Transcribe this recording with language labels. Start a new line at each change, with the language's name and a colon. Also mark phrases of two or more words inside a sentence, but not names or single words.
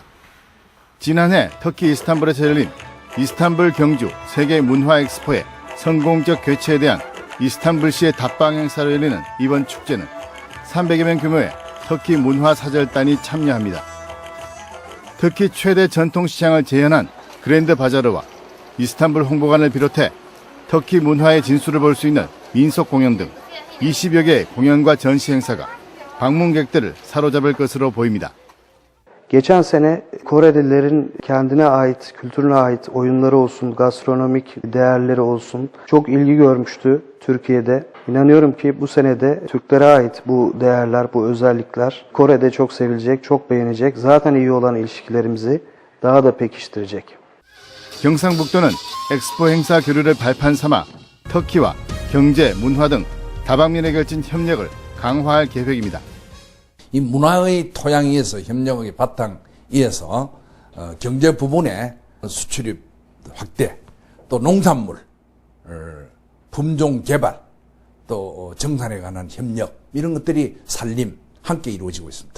Korean: 지난해 터키 이스탄불에서 열린 이스탄불 경주 세계문화엑스포의 성공적 개최에 대한 이스탄불시의 답방 행사로 열리는 이번 축제는 300여 명 규모의 터키 문화사절단이 참여합니다. 터키 최대 전통시장을 재현한 그랜드 바자르와 이스탄불 홍보관을 비롯해 터키 문화의 진수를 볼 수 있는 민속 공연 등 20여 개의 공연과 전시 행사가 방문객들을 saro잡을 것으로 보입니다.
Turkish: Geçen sene Korelilerin kendine ait, kültürüne ait oyunları olsun, gastronomik değerleri olsun çok ilgi görmüştü Türkiye'de. İnanıyorum ki bu sene de Türklere ait bu değerler, bu özellikler Kore'de çok sevilecek, çok beğenecek. Zaten iyi olan ilişkilerimizi daha da pekiştirecek.
Korean: 경상북도는 엑스포 행사 교류를 발판 삼아 터키와 경제, 문화 등 다방면에 걸친 협력을 강화할 계획입니다. 이 문화의 토양에서 협력의 바탕에서 경제 부분의 수출입 확대, 또 농산물 품종 개발, 또 정산에 관한 협력 이런 것들이 살림 함께 이루어지고 있습니다.